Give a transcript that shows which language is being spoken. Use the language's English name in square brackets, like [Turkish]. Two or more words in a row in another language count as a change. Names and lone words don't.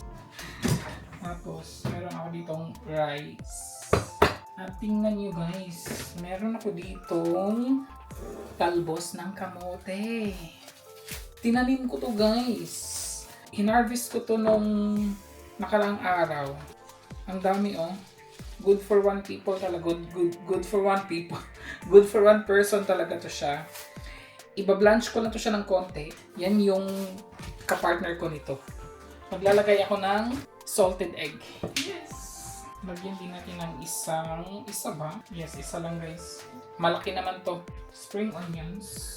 [Filipino] Tapos, meron ako ditong rice. At tingnan nyo guys. Meron ako ditong talbos ng kamote. Tinanim ko to guys. Hinarvest ko to nung nakaraang araw. Ang dami oh. [English] Good for one people talaga. Good for one people. Good for one person [Filipino] talaga to siya. Iba-blanch ko lang to siya ng konti. Yan yung kapartner ko nito. Maglalagay ako ng [English] salted egg. [Filipino] Yes! Lagyan din natin ng isa ba? Yes, isa lang guys. Malaki naman to. [English] Spring onions.